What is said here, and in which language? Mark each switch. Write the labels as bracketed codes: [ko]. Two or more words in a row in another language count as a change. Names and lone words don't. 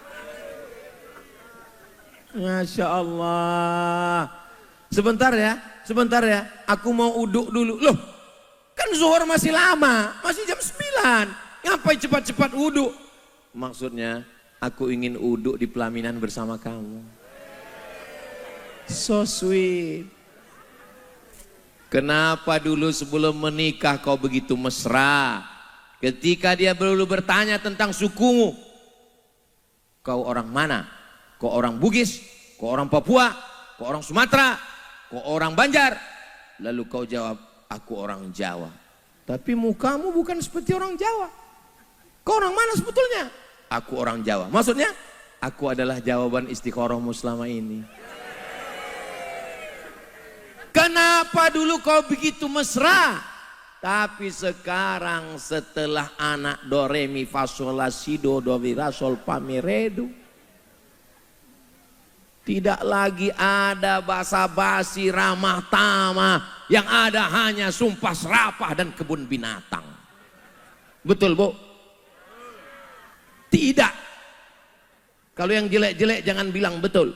[ar] ما شاء الله. [id] Sebentar ya, aku mau uduk dulu. Loh, kan zuhur masih lama, masih jam 9. Ngapain cepat-cepat uduk? Maksudnya, aku ingin uduk di pelaminan bersama kamu. [en] So sweet. [id] Kenapa dulu sebelum menikah kau begitu mesra? Ketika dia perlu bertanya tentang sukumu. Kau orang mana? Kau orang Bugis? Kau orang Papua? Kau orang Sumatera? Kau orang Banjar? Lalu kau jawab, aku orang Jawa. Tapi mukamu bukan seperti orang Jawa. Kau orang mana sebetulnya? Aku orang Jawa. Maksudnya, aku adalah jawaban istiqorohmu selama ini. Kenapa dulu kau begitu mesra? Tapi sekarang setelah anak do re mi fa sol la si do mi ra sol fa mi re do, tidak lagi ada basa-basi ramah tamah, yang ada hanya sumpah serapah dan kebun binatang. Betul, Bu? Tidak. Kalau yang jelek-jelek jangan bilang betul.